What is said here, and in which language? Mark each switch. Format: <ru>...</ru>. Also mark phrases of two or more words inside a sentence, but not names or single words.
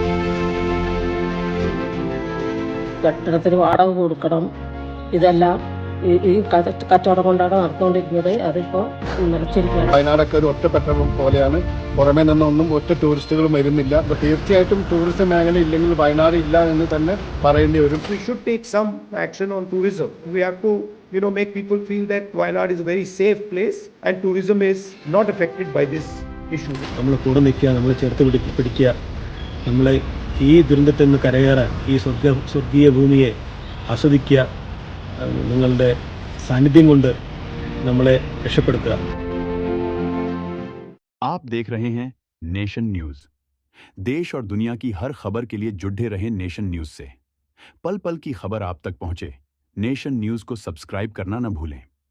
<ml>കെട്ടിടത്തിന് വാടക കൊടുക്കണം, ഇതെല്ലാം ഈ കച്ചവടം കൊണ്ടാണ് നടന്നുകൊണ്ടിരിക്കുന്നത്. അതിപ്പോൾ നിലച്ചിരിക്കുകയാണ്. വയനാടൊക്കെ ഒരു ഒറ്റപ്പെട്ട പോലെയാണ്, പുറമേ നിന്നൊന്നും ഒറ്റ ടൂറിസ്റ്റുകളും വരുന്നില്ല. അപ്പോൾ തീർച്ചയായിട്ടും ടൂറിസം മേഖല ഇല്ലെങ്കിൽ വയനാട് ഇല്ല എന്ന് തന്നെ പറയേണ്ടി വരും.</ml> <en>We should take some action on tourism. We have to make people feel that Wayanad is a very safe place and tourism is not affected by this issue.</en> <ml>നമ്മൾ കൂടെ നിൽക്കുക, നമ്മൾ ചേർത്ത് പിടിക്കുക, നമ്മളെ ഈ ദുരന്തത്തിൽ നിന്ന് കരകയറാൻ, ഈ സ്വർഗീയ ഭൂമിയെ ആസ്വദിക്കുക, നിങ്ങളുടെ സാന്നിധ്യം കൊണ്ട് നമ്മളെ രക്ഷപ്പെടുത്തുക.</ml> <hi>आप देख रहे हैं नेशन न्यूज। देश और दुनिया की हर खबर के लिए जुड़े रहें नेशन न्यूज से। पल पल की खबर आप तक पहुंचे, नेशन न्यूज को सब्सक्राइब करना न भूलें।</hi>